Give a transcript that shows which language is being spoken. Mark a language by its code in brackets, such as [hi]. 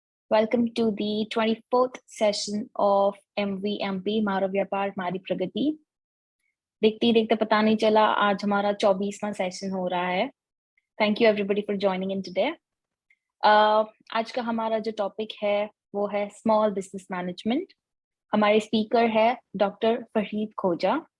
[en] Welcome to the 24th session of MVMP मारो व्यापार मारी प्रगति। [hi] देखते ही देखते पता नहीं चला आज हमारा 24वां सेशन हो रहा है। [en] Thank you everybody for joining in today. [hi] आज का हमारा जो टॉपिक है वो है स्मॉल बिजनेस मैनेजमेंट। हमारे स्पीकर है डॉक्टर फरीद खोजा।